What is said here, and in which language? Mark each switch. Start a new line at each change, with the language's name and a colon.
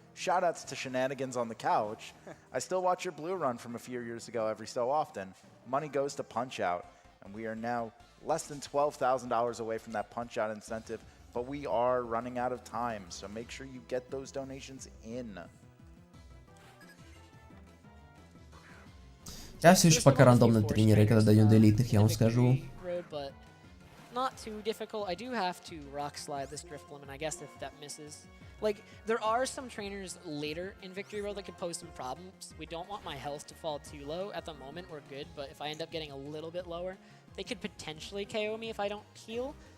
English: Shoutouts to Shenanigans on the couch. I still watch your blue run from a few years ago every so often. Money goes to Punch Out, and we are now less than $12,000 away from that Punch Out incentive, but we are running out of time, so make sure you get those donations in.
Russian: Я все еще пока рандомно тренирую, когда дойдем до элитных, я вам скажу.
English: Not too difficult. I do have to rock slide this Drift Limit, I guess, if that misses. Like, there are some trainers later in Victory Road that could pose some problems. We don't want my health to fall too low. At the moment, we're good, but if I end up getting a little bit lower, they could potentially KO me if I don't heal.